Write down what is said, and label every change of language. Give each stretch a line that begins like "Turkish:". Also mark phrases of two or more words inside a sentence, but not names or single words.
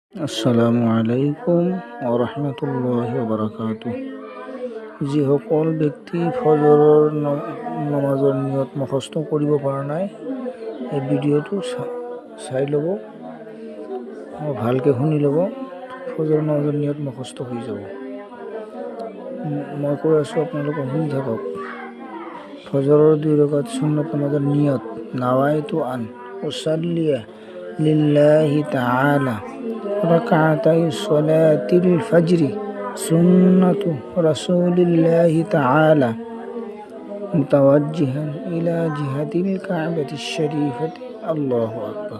Arabic: السلام عليكم ورحمة الله وبركاته.
Assamese: যিসকল ব্যক্তি ফজৰৰ নমাজৰ নিয়ত মুখস্থ কৰিব পৰা নাই, এই ভিডিঅ'টো চাই ল'ব, ভালকৈ শুনি ল'ব, ফজৰৰ নমাজৰ নিয়ত মুখস্থ হৈ যাব। মই কৈ আছোঁ, আপোনালোকে শুনি থাকক। ফজৰৰ 2 ৰাকাত সুন্নত নমাজৰ নিয়ত
Arabic: نويت أن أصلي لله تعالى ركعتي صلاة الفجر سنة رسول الله تعالى متوجها إلى جهة الكعبة الشريفة. الله أكبر.